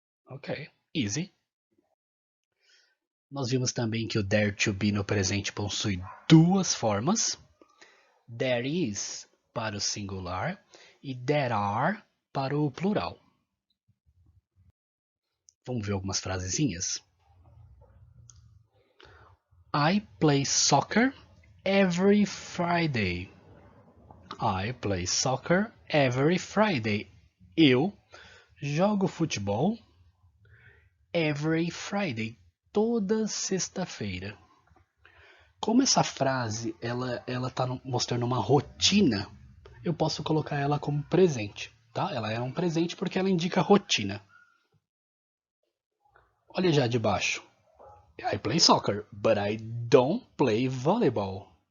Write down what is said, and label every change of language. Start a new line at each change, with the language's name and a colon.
English: Ok, easy.
Portuguese: Nós vimos também que o there to be no presente possui 2 formas. There is para o singular e there are para o plural. Vamos ver algumas frasezinhas?
English: I play soccer every Friday. I play soccer every Friday.
Portuguese: Eu jogo futebol
English: every Friday.
Portuguese: Toda sexta-feira. Como essa frase ela está mostrando uma rotina, eu posso colocar ela como presente. Tá? Ela é um presente porque ela indica rotina. Olha já de baixo.
English: I play soccer, but I don't play volleyball.